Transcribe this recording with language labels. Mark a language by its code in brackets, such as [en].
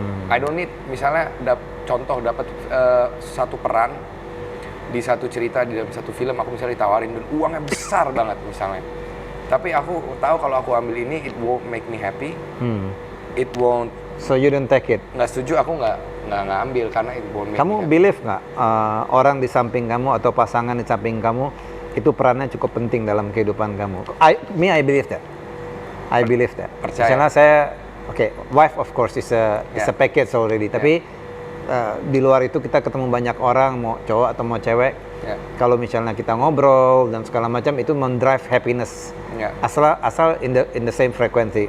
[en] I don't need, [id] misalnya contoh dapat satu peran di satu cerita, di dalam satu film, aku misalnya ditawarin dan uangnya besar banget misalnya, tapi aku tahu kalau aku ambil ini [en] it won't make me happy, it won't. So you don't take it? [id] Nggak setuju, aku nggak ambil karena [en] it won't make me happy. [id] Believe nggak orang di samping kamu atau pasangan di samping kamu itu perannya cukup penting dalam kehidupan kamu? [en] I believe that. I believe that. [id] Percaya. Misalnya saya, [en] wife of course is a package already. [id] Tapi di luar itu kita ketemu banyak orang, mau cowok atau mau cewek. Kalau misalnya kita ngobrol dan segala macam, itu mendrive happiness. [en] Asal in the same frequency.